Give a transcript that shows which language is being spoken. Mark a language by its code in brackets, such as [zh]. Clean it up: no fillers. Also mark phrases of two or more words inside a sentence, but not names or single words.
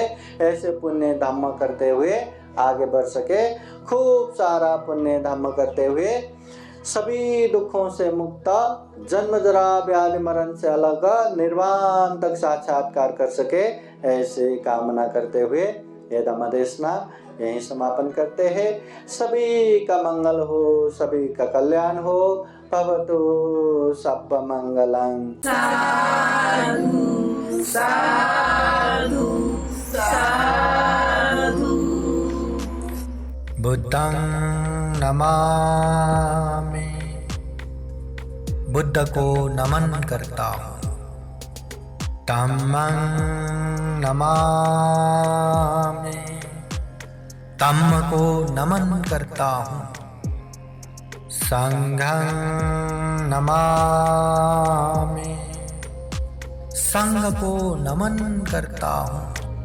[hi] ऐसे पुण्य धम्म करते हुए आगे बढ़ सके, खूब सारा पुण्य धम्म करते हुए सभी दुखों से मुक्त, जन्म जरा व्याधि मरण से अलग निर्वाण तक साक्षात्कार कर सके, ऐसे कामना करते हुए ये धम्म देशना यहीं समापन करते हैं। सभी का मंगल हो, सभी का कल्याण हो। [pi] भवतु सप्प मंगलम्। साधु साधु साधु। बुद्धं नमामि, [hi] बुद्ध को नमन करता हूँ। [pi] धम्मं नमामि, [hi] धम्म को नमन करता हूँ। [pi] संघं नमामि, [hi] संघ को नमन करता हूँ।